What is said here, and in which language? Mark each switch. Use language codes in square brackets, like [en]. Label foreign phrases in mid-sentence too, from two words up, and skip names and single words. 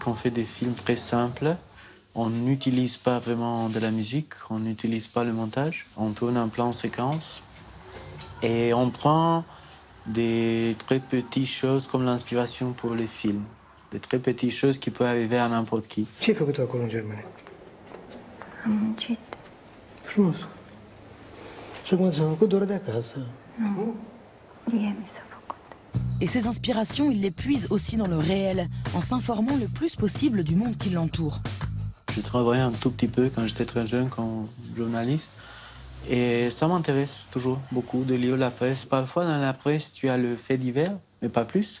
[fr] On fait des films très simples. On n'utilise pas vraiment de la musique, on n'utilise pas le montage. On tourne en plan séquence et on prend des très petites choses comme l'inspiration pour les films. Des très petites choses qui peuvent arriver à n'importe qui. [ro] Ce ai făcut acolo în Germania? Am muncit. Frumos. Și acum ți-am făcut doar de acasă. Nu. Mie mi s-a făcut. [fr] Et ces inspirations, il les puise aussi dans le réel, en s'informant le plus possible du monde qui l'entoure. Je travaillais un tout petit peu quand j'étais très jeune comme journaliste. Et ça m'intéresse toujours beaucoup de lire la presse. Parfois, dans la presse, tu as le fait divers, mais pas plus.